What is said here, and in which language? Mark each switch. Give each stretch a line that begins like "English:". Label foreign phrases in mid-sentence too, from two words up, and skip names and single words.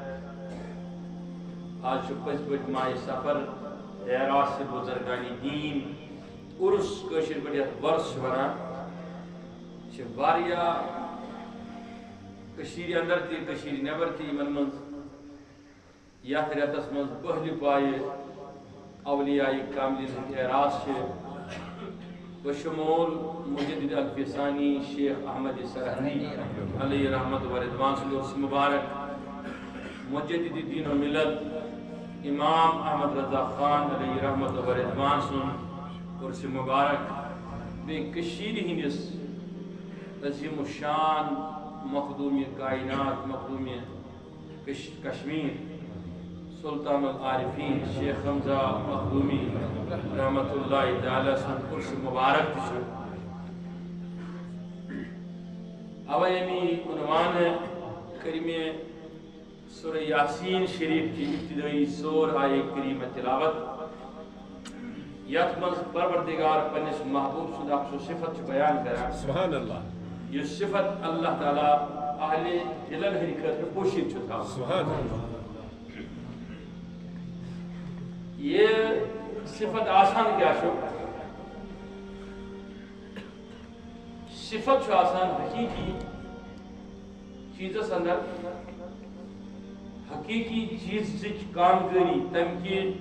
Kashmiri: آز چھُ پٔزۍ پٲٹھۍ ماہِ سفر اعراس بزرگانی دین عرس کٲشِر پٲٹھۍ یتھ وۄرس چھِ ونان چھِ واریاہ کٔشیٖرِ اندر تہِ کٔشیٖرِ نٮ۪بر تہِ یِمن منٛز یتھ رٮ۪تس منٛز پٔہلہِ پایہِ
Arabic: اولیاء کاملین
Kashmiri: ہٕنٛدۍ اعراس چھِ بشمول مجدد الفسانی شیخ احمد سرہندی
Arabic: علیہ رحمت و رضوان
Kashmiri: سُنٛد عرس مبارک مجدد دین و ملت امام احمد رضا خان
Arabic: علیہ رحمت و رضوان
Kashmiri: سُنٛد عرس مبارک بیٚیہِ کٔشیٖرِ ہٕنٛدِس عظیم الشان مخدوٗمِ کائنات مخدوٗمِ کشمیٖر سلطان العارفین شیخ حمزہ مخدومی
Arabic: رحمت اللہ تعالیٰ
Kashmiri: سُنٛد عرس مبارک تہِ چھُ اوے ییٚمہِ عنوان کٔر مےٚ سورہ یاسین شریف
Urdu: کی ابتدائی سور
Kashmiri: آیے کریمہ تلاوت یتھ منٛز پروردگار پننس محبوب سُنٛد اکھ سُہ صفت چھُ بیان کران
Arabic: سبحان اللہ
Kashmiri: یُس صفت اللہ تعالیٰ اہلِ دلن ہٕنٛدِ خٲطرٕ پوشید چھُ تھاوان
Arabic: سبحان اللہ
Kashmiri: یہ صفت آسان کیا چھُ صفت چھُ آسان حقیقی چیزس اندر حقیقی چیزٕچ کامگٲری تمہِ کہِ